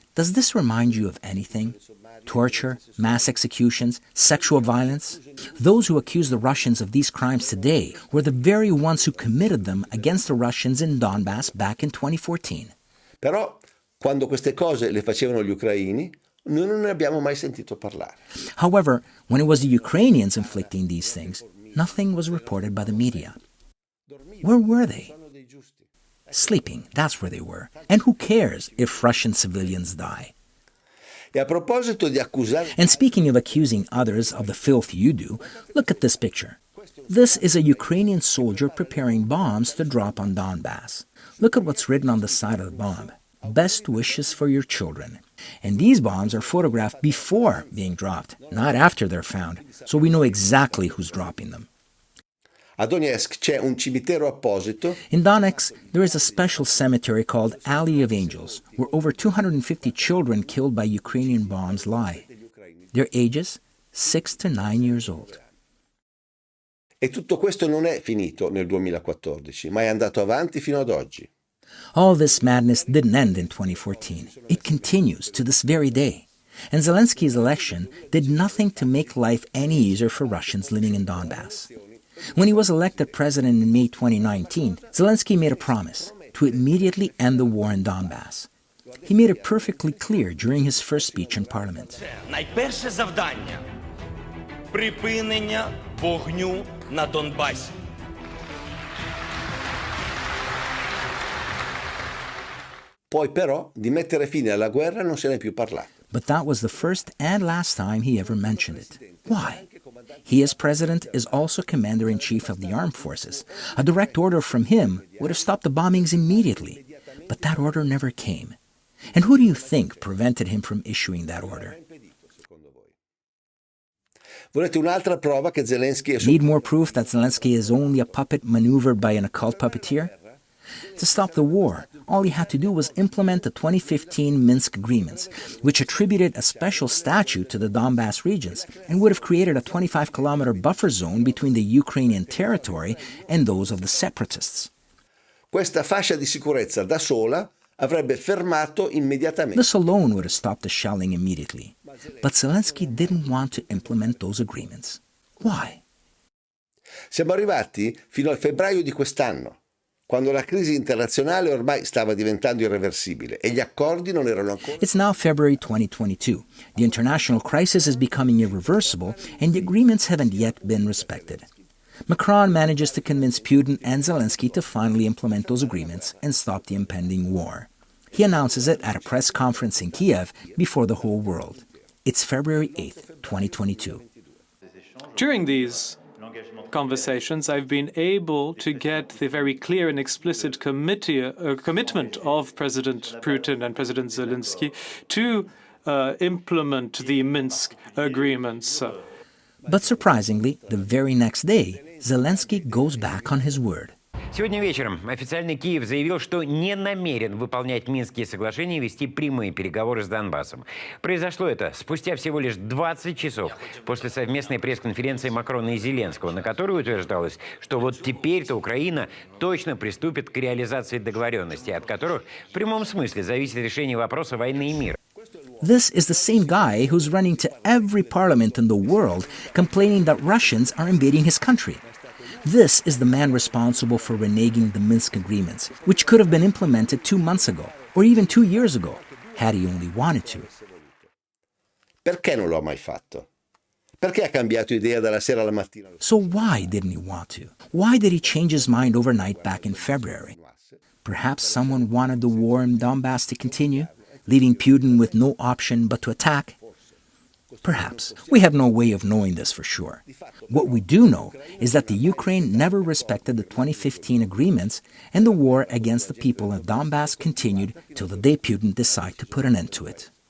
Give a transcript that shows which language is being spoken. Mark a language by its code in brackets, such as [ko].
[en] Does this remind you of anything? Torture, mass executions, sexual violence? Those who accuse the Russians of these crimes today were the very ones who committed them against the Russians in Donbass back in 2014. [it] Però, quando queste cose le facevano gli ucraini, noi non ne abbiamo mai sentito parlare. [en] However, when it was the Ukrainians inflicting these things, nothing was reported by the media. Where were they? Sleeping, that's where they were. And who cares if Russian civilians die? [it] E a proposito di accusare... [en] And speaking of accusing others of the filth you do, look at this picture. This is a Ukrainian soldier preparing bombs to drop on Donbass. Look at what's written on the side of the bomb. Best wishes for your children. And these bombs are photographed before being dropped, not after they're found, so we know exactly who's dropping them. [it] A Donetsk c'è un cimitero apposito. [en] In Donetsk, there is a special cemetery called Alley of Angels, where over 250 children killed by Ukrainian bombs lie. Their ages, 6 to 9 years old. [it] E tutto questo non è finito nel 2014, ma è andato avanti fino ad oggi. [en] All this madness didn't end in 2014. It continues to this very day. And Zelensky's election did nothing to make life any easier for Russians living in Donbass. When he was elected president in May 2019, Zelensky made a promise to immediately end the war in Donbass. He made it perfectly clear during his first speech in parliament. [uk] Найперше завдання – припинення вогню на Донбасі. [it] Poi però di mettere fine alla guerra non se ne è più parlato. [en] But that was the first and last time he ever mentioned it. Why? He, as president, is also commander-in-chief of the armed forces. A direct order from him would have stopped the bombings immediately. But that order never came. And who do you think prevented him from issuing that order? [it] Volete un'altra prova che Zelensky è... [en] Need more proof that Zelensky is only a puppet maneuvered by an occult puppeteer? To stop the war, all he had to do was implement the 2015 Minsk agreements, which attributed a special statute to the Donbass regions and would have created a 25-kilometer buffer zone between the Ukrainian territory and those of the separatists. [it] Questa fascia di sicurezza da sola avrebbe fermato immediatamente. [en] This alone would have stopped the shelling immediately. But Zelensky didn't want to implement those agreements. Why? [it] Siamo arrivati fino al febbraio di quest'anno, quando la crisi internazionale ormai stava diventando irreversibile e gli accordi non erano ancora... [en] It's now February 2022. The international crisis is becoming irreversible and the agreements haven't yet been respected. Macron manages to convince Putin and Zelensky to finally implement those agreements and stop the impending war. He announces it at a press conference in Kiev before the whole world. It's February 8th, 2022. During these conversations, I've been able to get the very clear and explicit commitment of President Putin and President Zelensky to implement the Minsk agreements. But surprisingly, the very next day, Zelensky goes back on his word. [ru] Сегодня вечером официальный Киев заявил, что не намерен выполнять Минские соглашения и вести прямые переговоры с Донбассом. Произошло это спустя всего лишь 20 часов после совместной пресс-конференции Макрона и Зеленского, на которой утверждалось, что вот теперь-то Украина точно приступит к реализации договоренностей, от которых в прямом смысле зависит решение вопроса войны и мира. [en] This is the same guy who's running to every parliament in the world complaining that Russians are invading his country. This is the man responsible for reneging the Minsk agreements, which could have been implemented 2 months ago, or even 2 years ago, had he only wanted to. [it] Perché non lo ha mai fatto? Perché ha cambiato idea dalla sera alla mattina? [en] So why didn't he want to? Why did he change his mind overnight back in February? Perhaps someone wanted the war in Donbass to continue, leaving Putin with no option but to attack? Perhaps. We have no way of knowing this for sure. What we do know is that the Ukraine never respected the 2015 agreements, and the war against the people of Donbass continued till the day Putin decided to put an end to it.